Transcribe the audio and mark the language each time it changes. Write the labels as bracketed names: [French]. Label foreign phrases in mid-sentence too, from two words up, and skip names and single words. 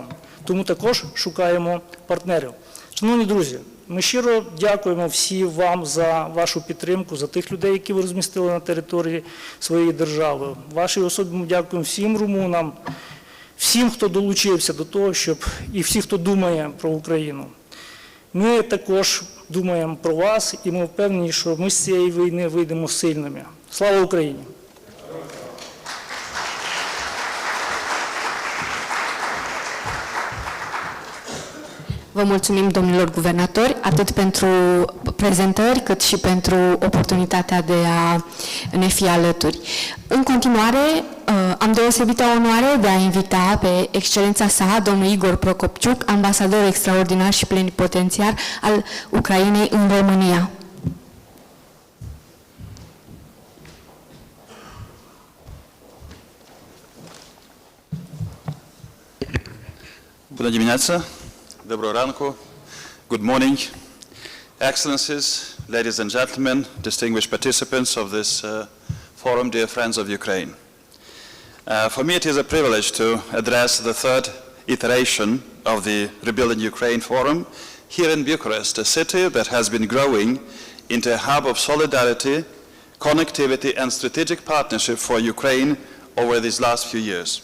[Ukrainian] Тому також шукаємо партнерів. Шановні друзі, ми щиро дякуємо всім вам за вашу підтримку, за тих людей, які ви розмістили на території своєї держави. Вашій особі ми дякуємо всім румунам, всім, хто долучився до того, і всі, хто думає про Україну. Ми також думаємо про вас, і ми впевнені, що ми з цієї війни вийдемо сильними. Слава Україні! [Romanian] Vă mulțumim, domnilor guvernatori, atât pentru prezentări, cât și pentru oportunitatea de a ne fi alături. În continuare, am deosebită onoare de a invita pe excelența sa, domnul Igor Procopciuc, ambasador extraordinar și plenipotențiar al Ucrainei în România. Bună dimineața! [Ukrainian] Dobro ranku, [English] good morning, Excellencies, ladies and gentlemen, distinguished participants of this forum, dear friends of Ukraine. For me it is a privilege to address the third iteration of the Rebuilding Ukraine Forum here in Bucharest, a city that has been growing into a hub of solidarity, connectivity and strategic partnership for Ukraine over these last few years.